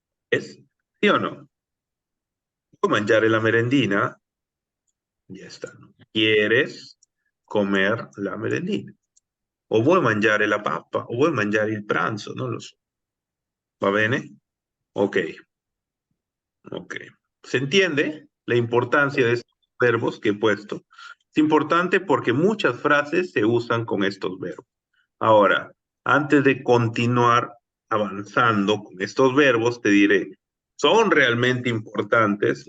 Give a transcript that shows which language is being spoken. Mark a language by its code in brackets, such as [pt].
[es] ¿Es? ¿Sí o no? [it] Puoi mangiare la merendina. [es] Ya está, ¿no? ¿Quieres comer la merendina? [it] O vuoi mangiare la pappa, o vuoi mangiare il pranzo, non lo so. ¿Va bene? Ok. Ok. [es] ¿Se entiende la importancia de estos verbos que he puesto? Es importante porque muchas frases se usan con estos verbos. Ahora, antes de continuar avanzando con estos verbos, te diré, ¿son realmente importantes?